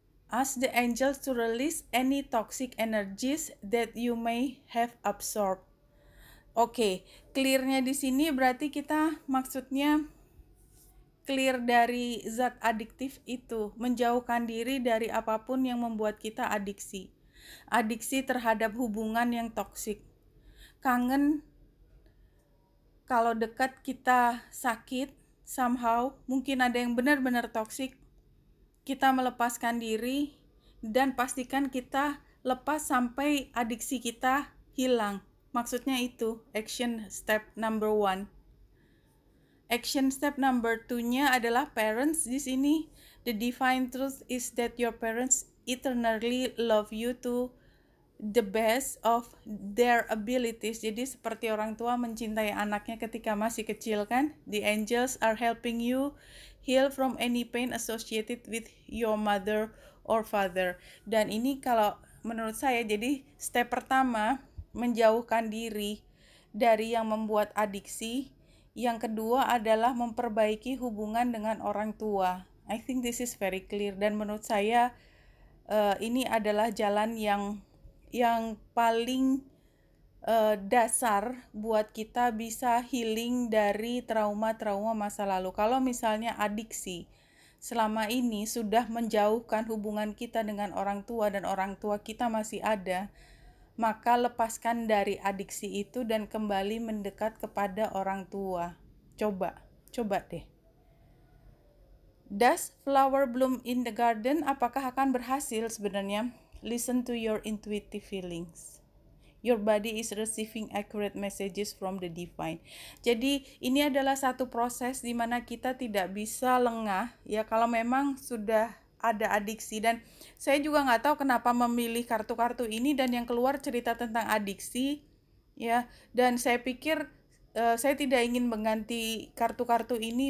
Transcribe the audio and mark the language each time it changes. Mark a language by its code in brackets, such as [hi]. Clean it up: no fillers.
[en] Ask the angels to release any toxic energies that you may have absorbed. [id] Oke, clear-nya di sini berarti kita maksudnya clear dari zat adiktif itu, menjauhkan diri dari apapun yang membuat kita adiksi. Adiksi terhadap hubungan yang toksik. Kangen kalau dekat kita sakit, somehow mungkin ada yang benar-benar toksik. Kita melepaskan diri dan pastikan kita lepas sampai adiksi kita hilang. Maksudnya itu [en] action step number 1. Action step number 2-nya [id] adalah parents di sini. [en] The divine truth is that your parents eternally love you to the best of their abilities. [id] Jadi seperti orang tua mencintai anaknya ketika masih kecil kan. [en] The angels are helping you heal from any pain associated with your mother or father. [id] Dan ini kalau menurut saya jadi step pertama, menjauhkan diri dari yang membuat adiksi. Yang kedua adalah memperbaiki hubungan dengan orang tua. [en] I think this is very clear, [id] dan menurut saya ini adalah jalan yang paling dasar buat kita bisa healing dari trauma-trauma masa lalu. Kalau misalnya adiksi selama ini sudah menjauhkan hubungan kita dengan orang tua dan orang tua kita masih ada, maka lepaskan dari adiksi itu dan kembali mendekat kepada orang tua. Coba deh. [en] Does flower bloom in the garden? [id] Apakah akan berhasil sebenarnya? [en] Listen to your intuitive feelings. Your body is receiving accurate messages from the divine. [id] Jadi ini adalah satu proses di mana kita tidak bisa lengah ya kalau memang sudah ada adiksi. Dan saya juga nggak tahu kenapa memilih kartu-kartu ini dan yang keluar cerita tentang adiksi ya. Dan saya pikir saya tidak ingin mengganti kartu-kartu ini.